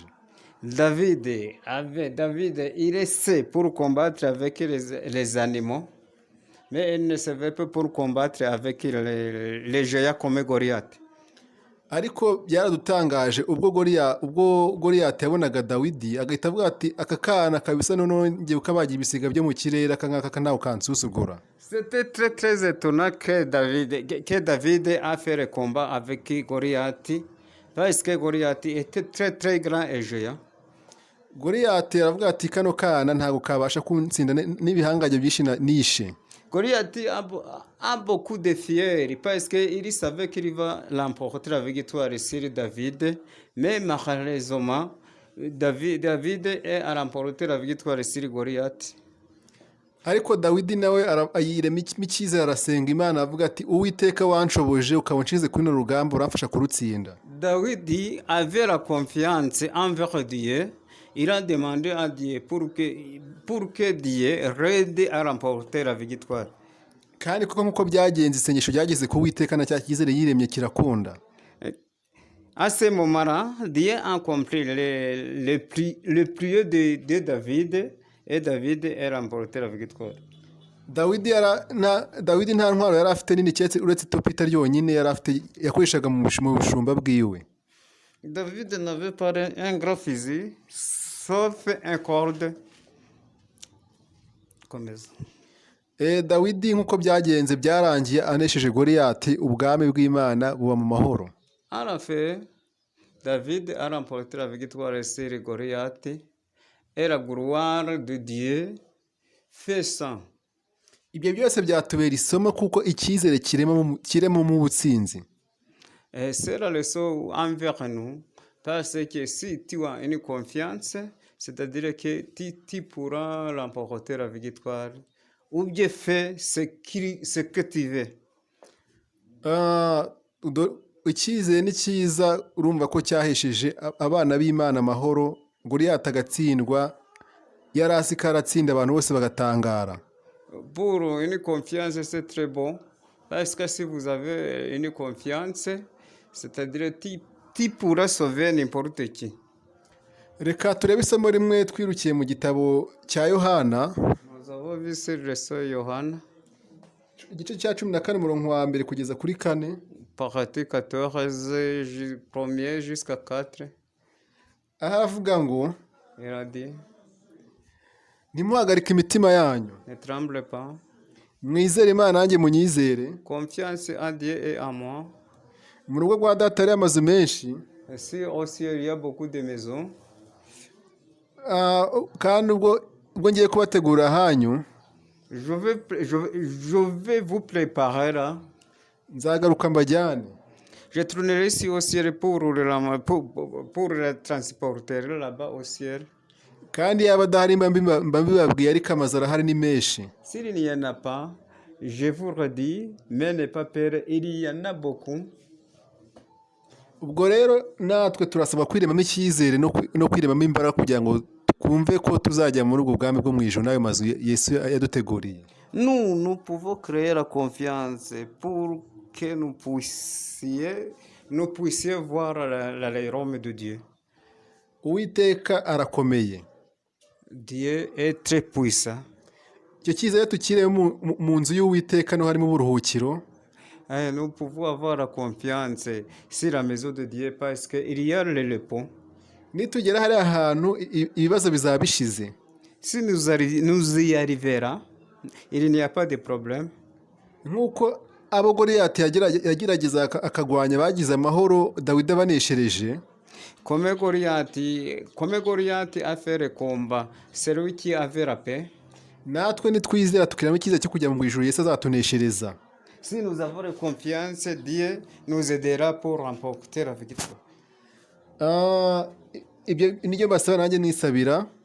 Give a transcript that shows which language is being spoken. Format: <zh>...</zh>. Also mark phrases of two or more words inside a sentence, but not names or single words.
<fr>David, il essaie pour combattre avec les animaux, mais il ne savait pas pour combattre avec les géants comme Goliath.</fr> <rw>Ariko byaradutangaje ubwo Goliyati yabonaga Dawidi agahita avuga ati aka kana kabisa none ngiye ukabagira ibisiga byo mu kirere, aka ngaka ntawe kansusugura.</rw> <fr>C'était très étonnant que David a fait le combat avec Goliath, parce que Goliath était très grand et géant.</fr> <rw>Goliyati aravuga ati kano kana ntabwo kabasha kuntsinda n'ibihangaje byinshi nishe.</rw> <fr>Goliath a beaucoup de fiers parce qu'il savait qu'il va remporter la victoire sur David, mais malheureusement David a remporté la victoire sur Goliath.</fr> <rw>Ariko Dawidi nawe ayirema icyizere, arasenga Imana avuga ati Uwiteka wanshoboje ukaba unshize kuri rugamba uramfasha kurutsinda.</rw> <fr>David avait la confiance envers Dieu. Il a demandé à Dieu pour que Dieu l'aide à remporter la victoire.</fr> <rw>Kandi kuko nkuko byagenze isengesho ryageze ku Uwiteka na cya cyizere yiremye kirakunda.</rw> <fr>À ce moment-là, Dieu a compris le prière de David, et David a remporté la victoire.</fr> <rw>Dawidi nta ntwaro yari afite nini cyetse uretse topita ryonyine yari afite yakoreshaga mu bushumba bwiwe.</rw> <fr>David n'avait pas un grand physique, sauf un corde. Comme ça.</fr> <rw>Dawidi nkuko byagenze byarangiye anesheje Goliyati, ubwami bw'Imana buba mu mahoro.</rw> <fr>À la fin, David a remporté la victoire sur Goliath, et la gloire de Dieu fait ça.</fr> <rw>Ibyo byose byatubera isomo kuko icyizere kirema mu butsinzi.</rw> <fr>C'est la leçon envers nous, parce que si tu as une confiance, c'est-à-dire que tu pourras remporter la victoire, ou bien faire ce que tu veux.</fr> <rw>Icyizere ni cyiza, urumva ko cyahesheje abana b'Imana amahoro. Goliyati agatsindwa, yari azi ko aratsinda, abantu bose bagatangara.</rw> <fr>Pour une confiance, c'est très bon, parce que si vous avez une confiance, c'est-à-dire tu pourras sauver n'importe qui.</fr> <rw>reka turebe isomo rimwe twirukiye mu gitabo cya yohana</rw> <fr>Nous avons vu sur le sol Yohana,</fr> <rw>igice cya 14 umurongo wa mbere kugeza kuri 4.</rw> <fr>partie 14, 1er jusqu'à 4.</fr> <rw>aho aravuga ngo</rw> <fr>Il a dit,</fr> <rw>ntimuhagarike imitima yanyu,</rw> <fr>ne tremble pas,</fr> <rw>mwizere imana nanjye munyizere.</rw> <fr>confiance en Dieu et en moi.</fr> <rw>mu rugo rwa data hariyo amazu menshi,</rw> <fr>Ici aussi, il y a beaucoup de maisons.</fr> <rw>kandi ubwo ngiye kubategura ahanyu</rw> <fr>Je vais vous préparer là.</fr> <rw>nzagaruka mbajyane.</rw> <fr>Je tournerai ici au ciel pour le transporter là-bas au ciel.</fr> <rw>kandi yaba adahari mba mbibabwiye, ariko amazu arahari ni menshi.</rw> <fr>S'il n'y en a pas, je vous redis, mais n'ayez pas peur, il y en a beaucoup.</fr> <rw>ubwo rero natwe turasaba kwiremamo icyizere no kwiremamo imbaraga kugira ngo twumve ko tuzajya muri ubwo bwami bwo mu ijuru n'ayo mazu Yesu yaduteguriye.</rw> <fr>Nous pouvons créer la confiance pour que nous puissions voir le royaume de Dieu.</fr> <rw>Uwiteka arakomeye.</rw> <fr>Dieu est très puissant.</fr> <rw>icyo cyizere tukiremo mu nzu y'Uwiteka niho harimo uburuhukiro.</rw> <fr>Nous pouvons avoir la confiance sur la maison de Dieu parce qu'il y a le repos.</fr> <rw>nitugera hariya hantu ibibazo bizaba bishize.</rw> <fr>Si nous y arriverons, il n'y a pas de problème.</fr> <rw>nk'uko abo Goliyati yagerageza akagwanya bagize amahoro Dawidi abaneshereje.</rw> <fr>Comme Goliath a fait le combat, celui qui avait la paix.</fr> <rw>natwe nitwizera tukiramo icyizere cyo kujya mu ijuru Yesu azatuneshereza.</rw> <fr>Si nous avons la confiance, Dieu nous aidera pour remporter la victoire.</fr> <rw>ibyo nibyo mbasaba nanjye nisabira.</rw>